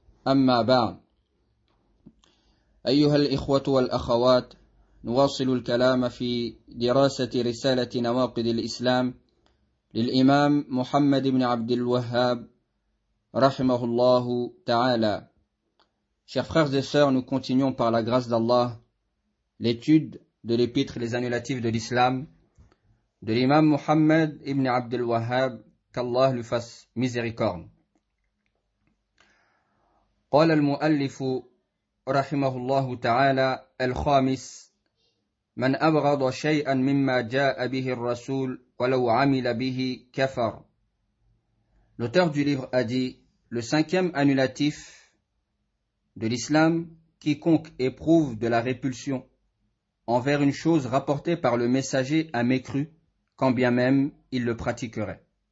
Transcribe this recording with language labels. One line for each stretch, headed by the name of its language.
Arabic: أما بعد، أيها الإخوة والأخوات، نواصل الكلام في دراسة رسالة نواقض الإسلام للإمام محمد بن عبد الوهاب رحمه الله تعالى.
French: Chers frères et sœurs, nous continuons par la grâce d'Allah l'étude de l'épître Les Annulatifs de l'Islam de l'imam Muhammad ibn Abd al-Wahhab, qu'Allah lui fasse miséricorde.
Arabic: قال المؤلف رحمه الله تعالى الخامس: من أبغض شيئا مما جاء به الرسول ولو عمل به كفر.
French: L'auteur du livre a dit: le cinquième annulatif de l'islam, quiconque éprouve de la répulsion envers une chose rapportée par le messager a mécru, quand bien même il le pratiquerait.